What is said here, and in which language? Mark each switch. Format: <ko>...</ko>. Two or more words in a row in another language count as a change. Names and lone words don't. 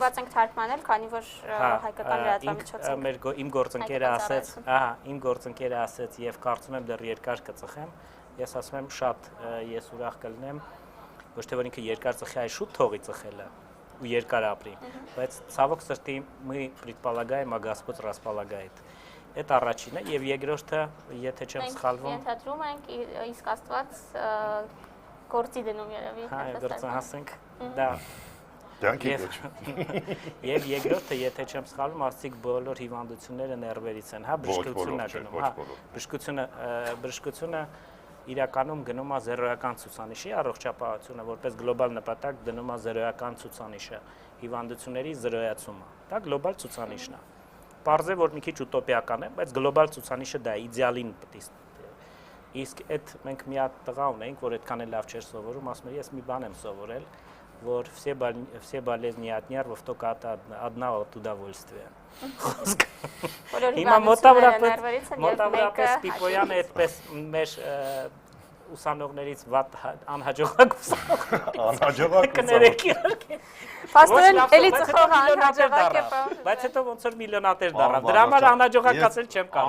<hy>Մենք ստիպված ենք թարգմանել, քանի որ հայկական լրատվամիջոցը իմ գործընկերը ասեց, ահա, իմ գործընկերը ասեց եւ կարծում եմ դեռ երկար կծխեմ։ Ես ասում եմ շատ ես ուրախ կլինեմ, ոչ թե որ ինքը երկար ծխի, այլ շուտ թողի ծխելը ու երկար ապրի, բայց ցավոք սրտի</hy> <ru>мы предполагаем, а Господь располагает։</ru> <hy>Այդ առաջինը եւ երկրորդը, եթե չեմ սխալվում, մենք ենթադրում ենք, իսկ Աստված գործի դնում երևի։ Հա, գործը հասենք, դա։ Դրանքի Եվ երկրորդը, եթե չեմ սխալվում, արդյոք բոլոր հիվանդությունները ներվերից են, հա, բժշկությունն է գնում, հա, բժշկությունը իրականում գնում է զերոյական ցուցանիշի, առողջապահությունը որպես գլոբալ նպատակ դնում է զերոյական ցուցանիշը, հիվանդությունների զրոյացումը։ Դա գլոբալ ցուցանիշն է։ Պարզ է, որ մի քիչ ուտոպիական է, բայց գլոբալ ցուցանիշը դա իդեալին պետք է։ Իսկ այդ մենք մի հատ տղա ունենք, որ այդքան էլ լավ չէր սովորում, ասում էր, ես մի բան եմ սովորել, որ</hy> <ru>все болезни от нервов только от одного от удовольствия։</ru> <hy>Հիմա մոտավորապես Պիպոյանը այդպես մեր ուսանողներից վատ անհաջողակ անհաջողակ կներեք իհարկե։ Պաստորեն էլի ծխող անհաջողակ է, բայց հետո ոնց որ միլիոնատեր դառավ։ Դրա համար անհաջողակացել չեմ կարող։</hy>